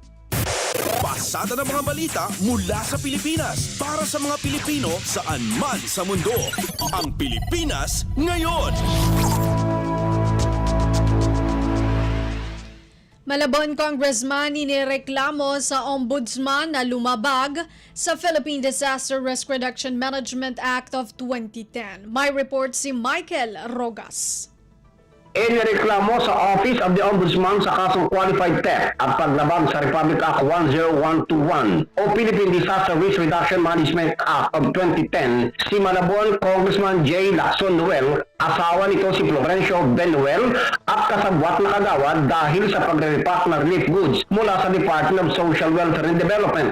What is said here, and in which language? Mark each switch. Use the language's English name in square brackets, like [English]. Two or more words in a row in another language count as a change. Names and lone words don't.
[Filipino] Pasada ng mga balita mula sa Pilipinas para sa mga Pilipino saan man sa mundo. Ang Pilipinas Ngayon. Malabon Congressman inireklamo sa Ombudsman na lumabag sa Philippine Disaster Risk Reduction Management Act of 2010. May report si Michael Rogas. Inireklamo sa [English] Office of the Ombudsman [Filipino] sa kasong [English] qualified theft [Filipino] at paglabag sa Republic Act 10121 o Philippine Disaster Risk Reduction Management Act of 2010 si Malabon Congressman J. Lacson Noel, asawa nito si Florencio Benuel at kasabwat na kagawad dahil sa pagre-repack ng [English] relief goods [Filipino] mula sa Department of Social Welfare and Development.